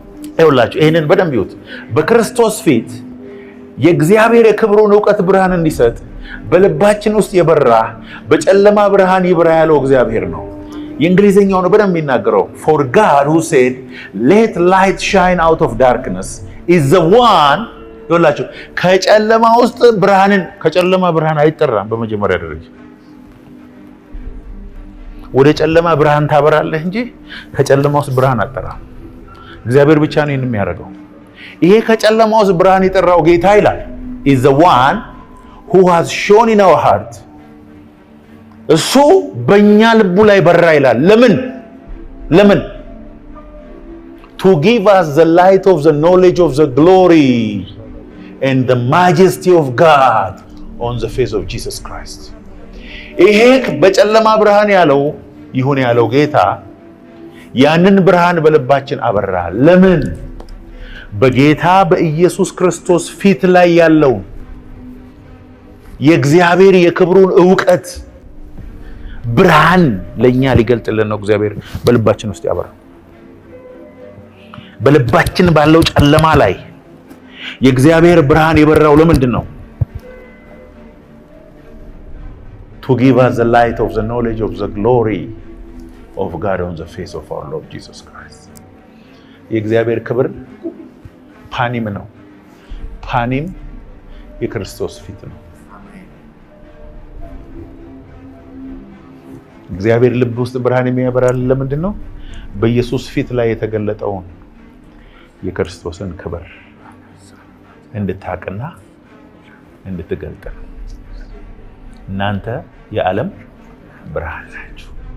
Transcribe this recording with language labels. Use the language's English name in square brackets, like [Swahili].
[Amharic] ይኸውላችሁ ይሄንን በደንብ ይዩት። በክርስቶስ ፊት የእግዚአብሔር የክብሩን ዕውቀት ብርሃን እንዲሰጥ በልባችን ውስጥ የበራ በጨለማ ብርሃን ይብራ ያለው እግዚአብሔር ነው። የእንግሊዘኛው ነው በደንብ የሚናገረው [English] for God who said let light shine out of darkness is the one። [Amharic] ይኸውላችሁ ከጨለማ ውስጥ ብርሃንን ከጨለማ ብርሃን አይጠራም። በመጀመሪያ ደረጃ ወደ ጨለማ ብርሃን ታበራለህ እንጂ ከጨለማ ውስጥ ብርሃን አጠራም። እግዚአብሔር ብቻ ነው የሚያደርገው። ይሄ ከጨለማ ውስጥ ብርሃን የጠራው ጌታ ይላል [English] is the one who has shone in our heart [Amharic] እሱ በእኛ ልቡ ላይ በራ ይላል። ለምን [English] to give us the light of the knowledge of the glory and the majesty of God on the face of Jesus Christ. [Amharic] ይሄ በጨለማ ብርሃን ያለው ይሁን ያለው ጌታ ያንን ብርሃን በልባችን አበራ። ለምን? በጌታ በኢየሱስ ክርስቶስ ፊት ላይ ያለው የእግዚአብሔር የክብሩን ዕውቀት ብርሃን ለኛ ሊገልጥልን ነው እግዚአብሔር በልባችን ውስጥ ያበራ። በልባችን ባለው ጨለማ ላይ የእግዚአብሔር ብርሃን የበራው ለምንድን ነው? [English] To give us the light of the knowledge of the glory of God on the face of our Lord Jesus Christ. [Amharic] የእግዚአብሔር ክብር ፓኒም ነው። ፓኒም የክርስቶስ ፊት ነው። እግዚአብሔር ልብ ውስጥ ብርሃን የሚያበራል ለምንድን ነው? በኢየሱስ ፊት ላይ የተገለጠውን የክርስቶስን ክብር እንድታቅና እንድትገልጥ። እናንተ የዓለም ብርሃን ናችሁ።